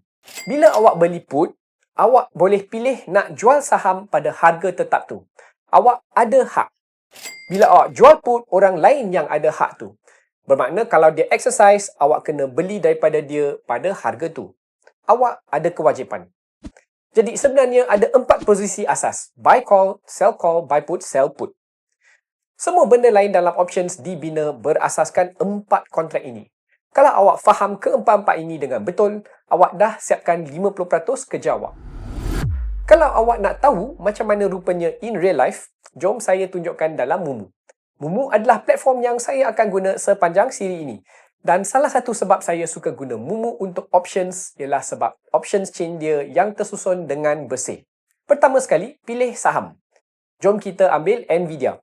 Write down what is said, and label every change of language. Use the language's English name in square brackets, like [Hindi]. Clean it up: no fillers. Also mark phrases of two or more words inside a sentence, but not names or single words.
[Malay] Bila awak beli put, awak boleh pilih nak jual saham pada harga tetap tu. Awak ada hak. Bila awak jual put, orang lain yang ada hak tu. Bermakna, kalau dia exercise, awak kena beli daripada dia pada harga tu. Awak ada kewajipan. Jadi sebenarnya ada 4 posisi asas. [English] Buy call, sell call, buy put, sell put. [Malay] Semua benda lain dalam options dibina berasaskan 4 kontrak ini. Kalau awak faham keempat-empat ini dengan betul, awak dah siapkan 50% kerja awak. Kalau awak nak tahu macam mana rupanya [English] in real life, [Malay] jom saya tunjukkan dalam Mumu. Mumu adalah platform yang saya akan guna sepanjang siri ini. Dan salah satu sebab saya suka guna Mumu untuk options ialah sebab [English] options chain [Malay] dia yang tersusun dengan bersih. Pertama sekali, pilih saham. Jom kita ambil Nvidia.